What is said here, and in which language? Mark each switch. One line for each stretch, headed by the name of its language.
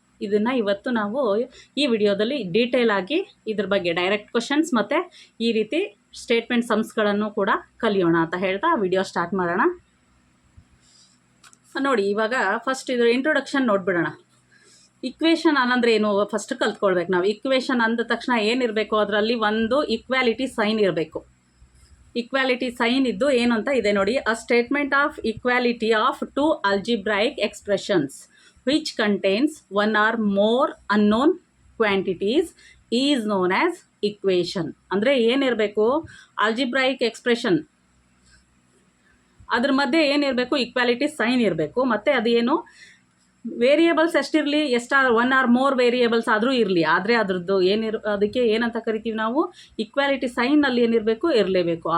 Kannada: ಇದನ್ನು ಇವತ್ತು ನಾವು ಈ ವಿಡಿಯೋದಲ್ಲಿ ಡೀಟೇಲ್ ಆಗಿ ಇದ್ರ ಬಗ್ಗೆ ಡೈರೆಕ್ಟ್ ಕ್ವಶನ್ಸ್ ಮತ್ತು ಈ ರೀತಿ ಸ್ಟೇಟ್ಮೆಂಟ್ ಸಮ್ಸ್ಗಳನ್ನು ಕೂಡ ಕಲಿಯೋಣ ಅಂತ ಹೇಳ್ತಾ ವಿಡಿಯೋ ಸ್ಟಾರ್ಟ್ ಮಾಡೋಣ. ನೋಡಿ, ಇವಾಗ ಫಸ್ಟ್ ಇದ್ರ ಇಂಟ್ರೊಡಕ್ಷನ್ ನೋಡ್ಬಿಡೋಣ. ಇಕ್ವೇಷನ್ ಅನ್ನಂದ್ರೆ ಏನು ಫಸ್ಟ್ ಕಲ್ತ್ಕೊಳ್ಬೇಕು ನಾವು. ಇಕ್ವೇಷನ್ ಅಂದ ತಕ್ಷಣ ಏನಿರಬೇಕು, ಅದರಲ್ಲಿ ಒಂದು ಈಕ್ವಾಲಿಟಿ ಸೈನ್ ಇರಬೇಕು. ಈಕ್ವಾಲಿಟಿ ಸೈನ್ ಇದ್ದು ಏನು ಅಂತ ಇದೆ ನೋಡಿ.
English: A statement of equality of 2 algebraic expressions which contains one or more unknown quantities is known as equation.
Kannada: ಅಂದರೆ ಏನಿರಬೇಕು, ಆಲ್ಜಿಬ್ರಾಯಿಕ್ ಎಕ್ಸ್ಪ್ರೆಷನ್, ಅದ್ರ ಮಧ್ಯೆ ಏನಿರಬೇಕು, ಈಕ್ವಾಲಿಟಿ ಸೈನ್ ಇರಬೇಕು. ಮತ್ತು ಅದೇನು variables ಎಷ್ಟಿರಲಿ, one R more variables ಆದರೂ ಇರಲಿ, ಆದರೆ ಅದ್ರದ್ದು ಅದಕ್ಕೆ ಏನಂತ ಕರಿತೀವಿ ನಾವು, ಈಕ್ವಾಲಿಟಿ ಸೈನಲ್ಲಿ ಏನಿರಬೇಕು, ಇರಲೇಬೇಕು.